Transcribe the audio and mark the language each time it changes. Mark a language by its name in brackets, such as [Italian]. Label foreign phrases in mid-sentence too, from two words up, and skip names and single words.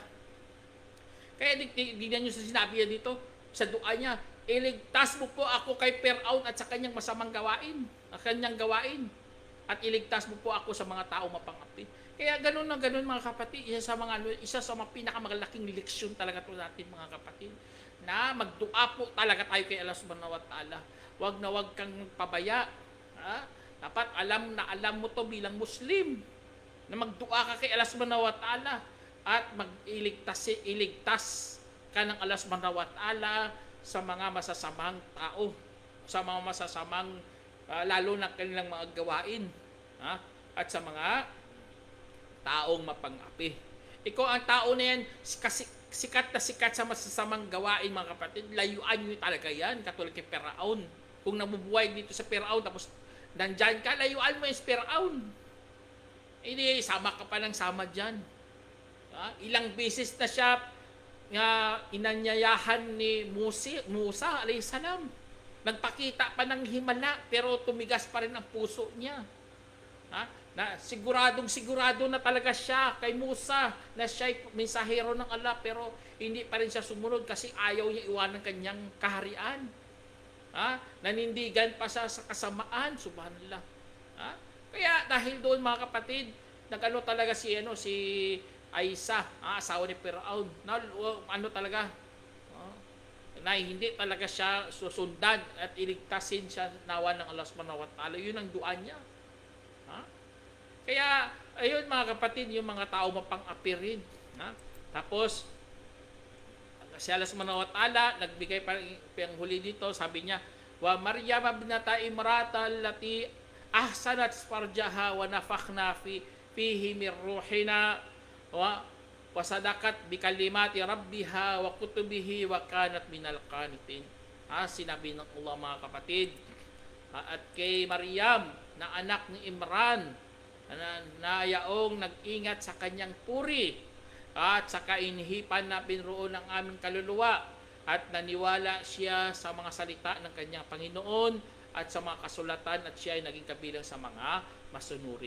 [Filipino] Kaya tignan nyo sa sinabi niya dito, sa dua niya, iligtas mo po ako kay Firaun at sa kanyang masamang gawain, at iligtas mo po ako sa mga tao mapangapi. Kaya ganun na ganun, mga kapatid, isa sa mga pinakamalaking leksyon talaga to natin, mga kapatid, na magdua po talaga tayo kay Allah [Arabic] سبحانه وتعالى. [Filipino] Wag na wag kang magpabaya. Dapat alam mo to bilang Muslim, na magdua ka kay Allah [Arabic] سبحانه وتعالى [Filipino] at iligtas ka ng Allah [Arabic] سبحانه وتعالى [Filipino] sa mga masasamang tao, sa mga masasamang lalo na kanilang mga gawain, at sa mga taong mapangapi. Ikaw ang tao na yan, sikat na sikat sa masasamang gawain, mga kapatid, layuan nyo talaga yan, katulad kay Firaun. Kung nabubuhay dito sa Firaun, tapos nandyan ka, layuan mo yung Firaun. Hindi, sama ka pa ng sama dyan. Ilang beses na siya inanyayahan ni Musa [Arabic] عليه السلام. [Filipino] Nagpakita pa ng himala, pero tumigas pa rin ang puso niya. Na sigurado na talaga siya kay Musa na siya'y mensahero ng Allah, pero hindi pa rin siya sumunod kasi ayaw niya iwanan kanyang kaharian. Nanindigan pa siya sa kasamaan, subhanallah. Kaya dahil doon, mga kapatid, nagano talaga si Aisha, asawa ni Firaun, talaga, na hindi talaga siya susundan at iligtasin siya nawa ng Allah [Arabic] سبحانه وتعالى. [Filipino] Yun ang dua niya. Kaya, ayun, mga kapatid, yung mga tao mapang-api rin. Tapos, si Allah [Arabic] سبحانه وتعالى, [Filipino] nagbigay pa yung huli dito, sabi niya, [Arabic] و مريم ابنة عمران التي أحصنت فرجها و نفخنا فيه من روحنا و و صدقت ب كلمات ربها و كتبه و كانت من القانتين. [Filipino] Sinabi ng Allah, mga kapatid, at kay Maryam na anak ni Imran na yaong nag-ingat sa kanyang puri at sa kainhipan na pinroon ng aming kaluluwa at naniwala siya sa mga salita ng kanyang Panginoon at sa mga kasulatan at siya ay naging kabilang sa mga masunurin.